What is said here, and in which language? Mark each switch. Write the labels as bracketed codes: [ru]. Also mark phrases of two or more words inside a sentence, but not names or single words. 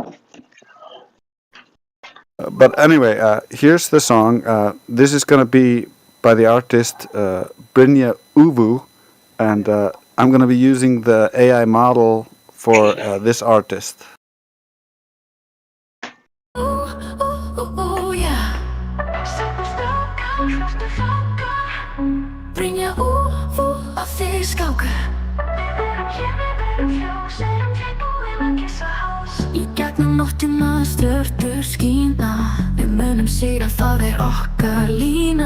[en] But anyway, here's the song. This is gonna be by the artist Brynja Uvu, and I'm gonna be using the AI model for this artist. Oh yeah. [is] Brynja Uvu að þig skáka. Í gegnum nóttina stjörnur skína. Við munum sigra, það okkar lína.